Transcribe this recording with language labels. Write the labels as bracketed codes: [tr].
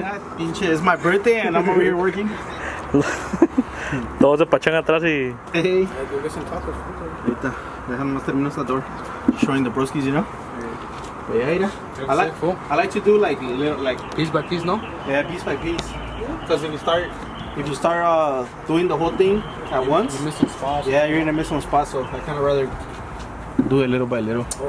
[es] Mira, pinche, [en] it's my birthday and I'm over here working. [es] Todos se pachan atrás y... [en] Hey. [es] Ahorita, déjame más terminar esta [en] door. Showing the broskies, you know? But yeah, [es] mira. [en] I like to do like Piece by piece, no? yeah, piece by piece. Because if you start doing the whole thing at once, You're missing spots. yeah, you're gonna miss some spots. So I kind of rather do it little by little.